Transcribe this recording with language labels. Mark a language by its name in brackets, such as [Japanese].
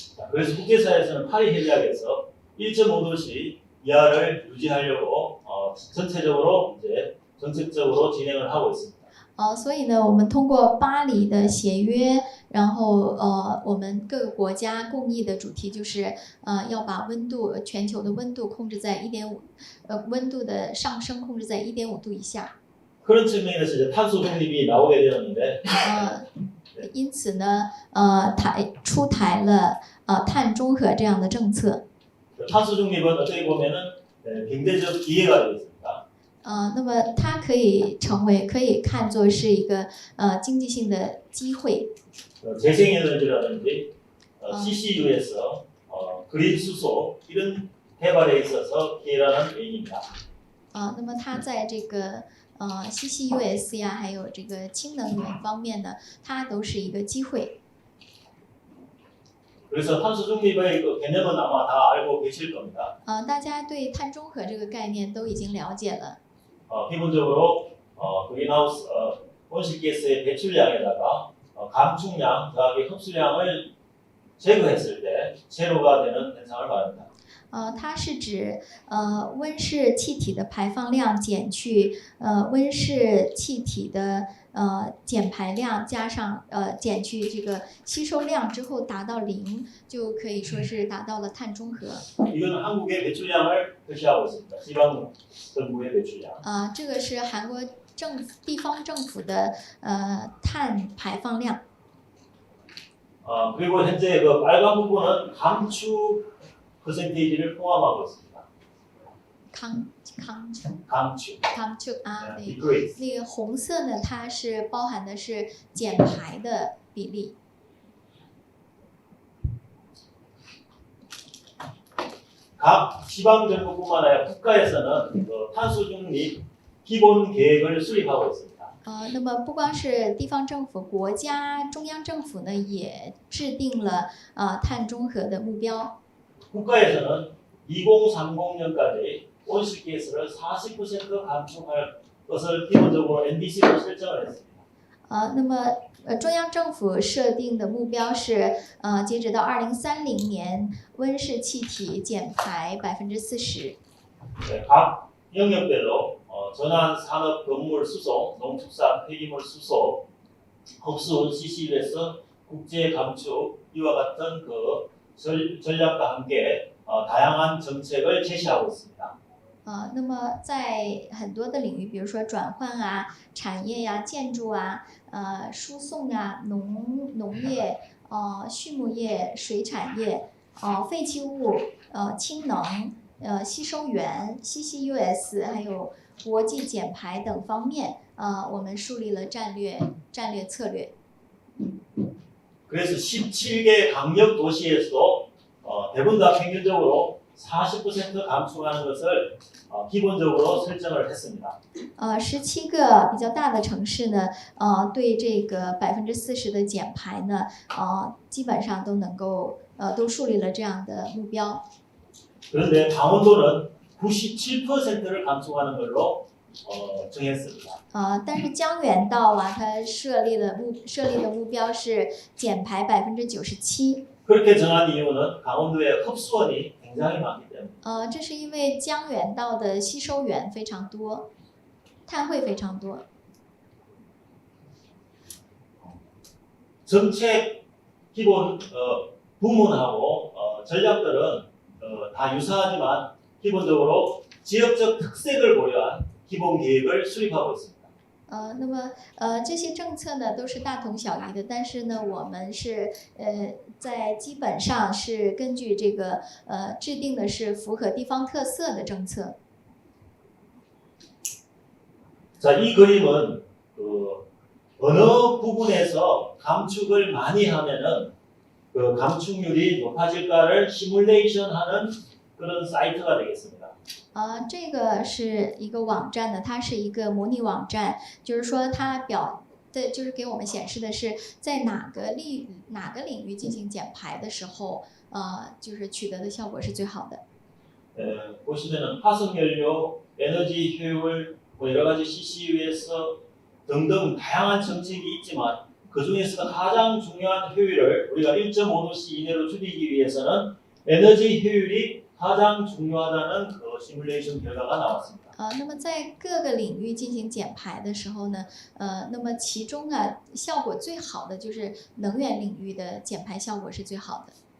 [Korean] 그래서 국제사회에서는 파리 협약에서 1.5도씨 이하를 유지하려고 전체적으로 이제 정책적으로 진행을 하고 있습니다. [Chinese] 所以呢，我们通过巴黎的协约，然后我们各个国家共议的主题就是要把全球的温度控制在1.5，温度的上升控制在1.5度以下。 [Korean] 그런 측면에서 이제 탄소 중립이 나오게 되었는데 [Chinese] 因此呢，出台了碳中和这样的政策。 [Korean] 탄소 중립은 어떻게 보면은 경제적 기회가 되겠습니다. [Chinese] 那么它可以看作是一个经济性的机会。 [Korean] 재생에너지라든지 CCUS, 그린 수소 이런 개발에 있어서 기회라는 [Chinese] 原因 [Korean] 입니다. [Chinese] 那么它在这个CCUS 呀，还有这个氢能源方面呢，它都是一个机会。 [Korean] 그래서 탄소 중립의 그 개념은 아마 다 알고 계실 겁니다. [Chinese] 大家对碳中和这个概念都已经了解了。 [Korean] 기본적으로 그린하우스 온실가스의 배출량에다가 감축량 더하기 흡수량을 제거했을 때 제로가 되는 현상을 말합니다. [Chinese] 它是指温室气体的排放量减去温室气体的减排量加上减去这个吸收量之后达到0，就可以说是达到了碳中和。 [Korean] 이건 한국의 배출량을 표시하고 있습니다. 지방 정부의 배출량. [Chinese] 这个是韩国地方政府的碳排放量。 [Korean] 그리고 현재 그 빨간 부분은 감축 퍼센테이지를 포함하고 있습니다. 감축. [Chinese] 对， [English] decrease. [Chinese] 那个红色呢，它是包含的是减排的比例。 [Korean] 각 지방 정부뿐만 아니라 국가에서는 탄소 중립 기본 계획을 수립하고 있습니다. [Chinese] 那么不光是地方政府，国家中央政府呢也制定了碳中和的目标。 [Korean] 국가에서는 2030년까지 온실가스를 40% 감축할 것을 기본적으로 NDC로 설정을 했습니다. [Chinese] 那么中央政府设定的目标是截止到2030年，温室气体减排40%。 [Korean] 네, 각 영역별로 전환 산업 건물 수송, 농축산 폐기물 수소, 흡수원 CCUS, 국제 감축 이와 같은 그 전략과 함께 다양한 정책을 제시하고 있습니다. [Chinese] 那么在很多的领域，比如说转换啊、产业呀、建筑啊、输送呀、农业、畜牧业、水产业、废弃物、氢能、吸收源、CCUS， 还有国际减排等方面，我们树立了战略策略。 [Korean] 그래서 17개 강력 도시에서도 대부분 다 평균적으로 40% 감축하는 것을 기본적으로 설정을 했습니다. [Chinese] 17个比较大的城市呢，对这个40%的减排呢，基本上都能够都树立了这样的目标。 [Korean] 그런데 강원도는 97%를 감축하는 걸로 정했습니다. [Chinese] 但是江原道啊，它设立的目标是减排97%。 [Korean] 그렇게 정한 이유는 강원도의 흡수원이 굉장히 많기 때문에. [Chinese] 这是因为江原道的吸收源非常多，碳汇非常多。 [Korean] 정책 기본 부문하고 전략들은 다 유사하지만 기본적으로 지역적 특색을 고려한 기본 계획을 수립하고 있습니다. [Chinese] 那么这些政策呢都是大同小异的，但是呢，我们是在基本上是根据这个制定的是符合地方特色的政策。 [Korean] 자, 이 그림은 어느 부분에서 감축을 많이 하면은 그 감축률이 높아질까를 시뮬레이션하는 그런 사이트가 되겠습니다. [Chinese] 这个是一个网站呢，它是一个模拟网站，就是说它的就是给我们显示的是在哪个领域进行减排的时候，就是取得的效果是最好的。 [Korean] 보시면은 화석연료, 에너지 효율, 뭐 여러 가지 CCUS 등등 다양한 정책이 있지만 그 중에서 가장 중요한 효율을 우리가 1.5도씨 이내로 줄이기 위해서는 에너지 효율이 가장 중요하다는 그 시뮬레이션 결과가 나왔습니다. [Chinese] 那么在各个领域进行减排的时候呢，那么其中啊效果最好的就是能源领域的减排效果是最好的。